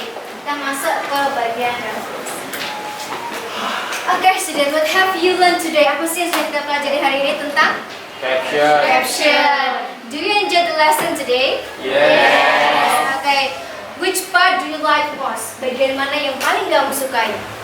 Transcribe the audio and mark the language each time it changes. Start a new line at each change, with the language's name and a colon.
Indonesian: Kita masuk ke bagian grafis.
English: Oke, student, what have you learned today?
Indonesian: Apa sih yang sudah kita pelajari hari ini tentang caption?
English: Do you enjoy the lesson today? Yes. Okay. Which part do you like most?
Indonesian: Bagian mana yang paling kamu sukai?